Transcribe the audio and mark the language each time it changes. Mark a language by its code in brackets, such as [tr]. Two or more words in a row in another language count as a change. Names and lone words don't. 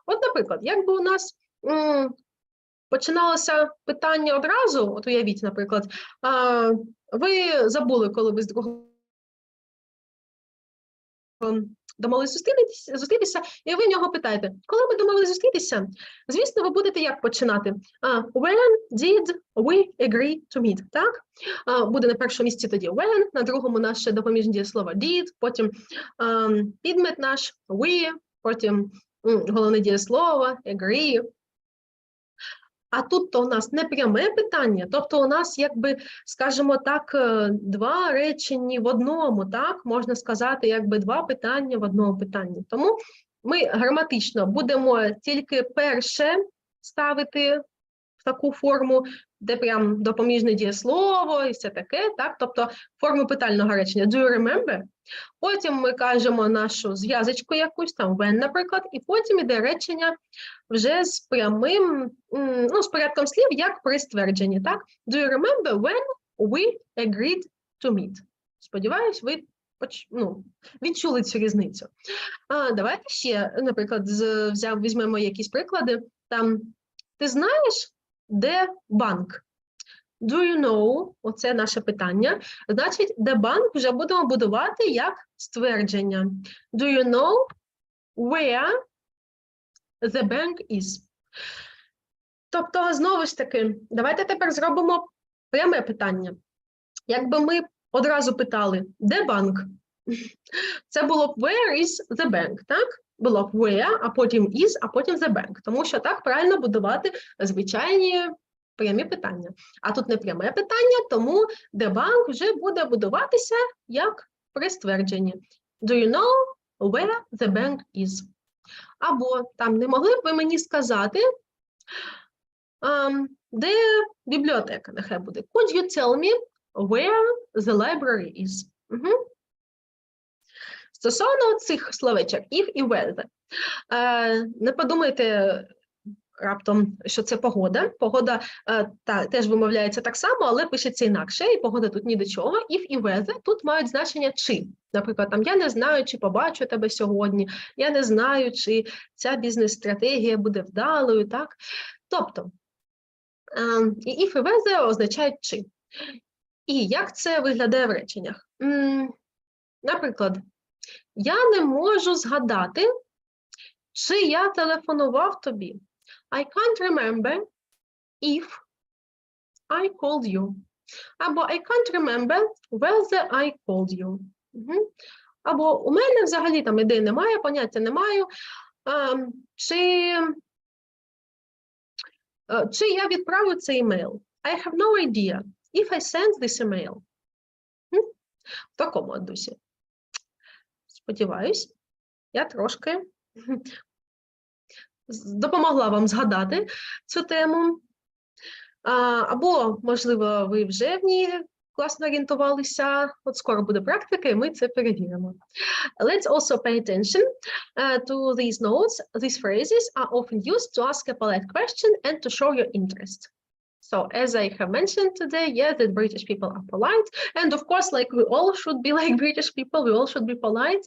[uk] От, наприклад, якби у нас починалося питання одразу, от уявіть, наприклад, ви забули, коли ви з другом домовились зустрітися, і ви в нього питаєте, коли ми домовились зустрітися? Звісно, ви будете як починати? [en] When did we agree to meet? [uk] Так? Буде на першому місці тоді when, на другому наше допоміжне дієслово did, потім підмет наш we, потім головне дієслово agree. А тут то у нас не пряме питання, тобто у нас, якби, скажімо так, два речення в одному, так? Можна сказати, якби два питання в одному питанні. Тому ми граматично будемо тільки перше ставити в таку форму, де прям допоміжне дієслово і все таке, так? Тобто форму питального речення [en] do you remember? [uk] Потім ми кажемо нашу зв'язочку якусь, там when, наприклад, і потім іде речення вже з прямим, з порядком слів, як при ствердженні, так? [en] Do you remember when we agreed to meet? [uk] Сподіваюсь, ви відчули цю різницю. Давайте ще, наприклад, візьмемо якісь приклади. Там, ти знаєш, де банк? [en] Do you know? [uk] Оце наше питання. Значить, де банк вже будемо будувати як ствердження. [en] Do you know where the bank is? [uk] Тобто, знову ж таки, давайте тепер зробимо пряме питання. Якби ми одразу питали, де банк? Це було б [en] where is the bank, [uk] так? Було б where, а потім is, а потім [en] the bank. [uk] Тому що так правильно будувати звичайні прямі питання. А тут не пряме питання, тому де банк вже буде будуватися як при ствердженні. [en] Do you know where the bank is? [uk] Або там не могли б ви мені сказати, де бібліотека, нехай буде. [en] Could you tell me where the library is? [uk] Стосовно цих словечок if і whether, не подумайте раптом, що це погода. Погода теж вимовляється так само, але пишеться інакше, і погода тут ні до чого. If і whether тут мають значення чи. Наприклад, там я не знаю, чи побачу тебе сьогодні, я не знаю, чи ця бізнес-стратегія буде вдалою, так? Тобто, і if і whether означають чи. І як це виглядає в реченнях? Наприклад, я не можу згадати, чи я телефонував тобі. [en] I can't remember if I called you. Або I can't remember whether I called you. [uk] Або у мене взагалі там ідей немає, поняття не маю, чи я відправив цей імейл. [en] I have no idea if I send this email. [uk] В такому дусі. Сподіваюсь, я трошки допомогла вам згадати цю тему. Або, можливо, ви вже в ній класно орієнтувалися. От скоро буде практика, і ми це перевіримо. [en] Let's also pay attention to these notes. These phrases are often used to ask a polite question and to show your interest. So, as I have mentioned today, yes, that British people are polite. And of course, like we all should be like British people, we all should be polite.